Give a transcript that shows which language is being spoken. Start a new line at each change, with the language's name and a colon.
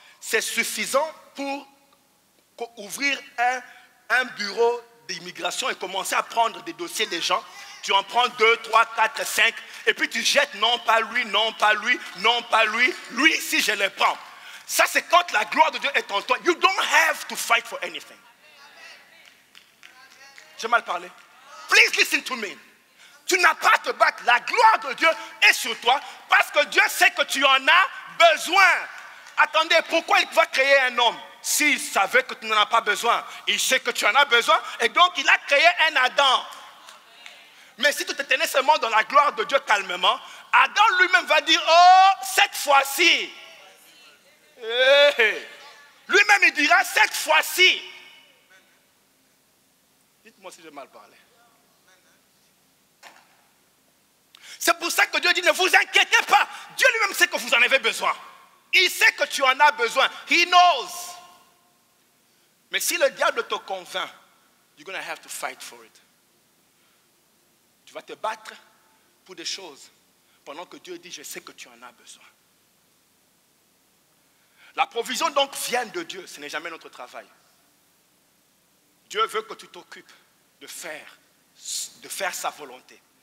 French: C'est suffisant pour ouvrir un bureau d'immigration et commencer à prendre des dossiers des gens. Tu en prends 2, 3, 4, 5 et puis tu jettes non pas lui, non pas lui, non pas lui, lui si je le prends. Ça c'est quand la gloire de Dieu est en toi.
English: You don't have to fight for anything.
French: J'ai mal parlé.
English: Please listen to me.
French: Tu n'as pas à te battre. La gloire de Dieu est sur toi parce que Dieu sait que tu en as besoin. Attendez, pourquoi il va créer un homme? S'il savait que tu n'en as pas besoin, il sait que tu en as besoin et donc il a créé un Adam. Mais si tu te tenais seulement dans la gloire de Dieu calmement, Adam lui-même va dire, oh, cette fois-ci. Hey. Lui-même il dira, cette fois-ci. Dites-moi si j'ai mal parlé. C'est pour ça que Dieu dit, ne vous inquiétez pas. Dieu lui-même sait que vous en avez besoin. Il sait que tu en as besoin.
English: He knows.
French: Mais si le diable te convainc,
English: you're going to have to fight for it.
French: Tu vas te battre pour des choses pendant que Dieu dit, je sais que tu en as besoin. La provision donc vient de Dieu, ce n'est jamais notre travail. Dieu veut que tu t'occupes de faire sa volonté.